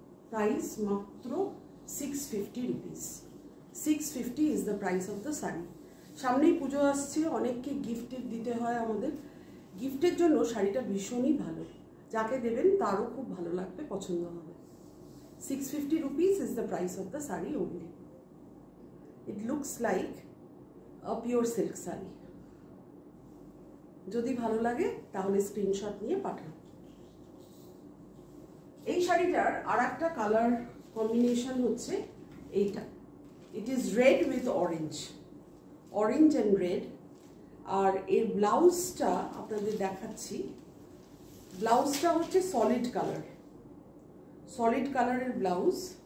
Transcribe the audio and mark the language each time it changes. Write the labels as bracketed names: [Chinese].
[Bangla] Price মাত্র 650 rupees. [English] 650 is the price of the sari. [Bangla] সামনেই পুজো আসছে, অনেককে গিফট দিতে হয় আমাদের। গিফটের জন্য শাড়িটা ভীষণই ভালো, যাকে দেবেন তারও খুব ভালো লাগবে, পছন্দ হবে। [English] 650 rupees is the price of the saree only. It looks like a pure silk saree. [Bangla] যদি ভালো লাগে তাহলে স্ক্রিনশট নিয়ে পাঠান। এই শাড়িটার আর একটা কালার কম্বিনেশন হচ্ছে এইটা। [English] It is red with orange, orange and red. [Bangla] আর এর ব্লাউজটা আপনাদের দেখাচ্ছি। ব্লাউজটা হচ্ছে সলিড কালার, সলিড কালারের ব্লাউজ।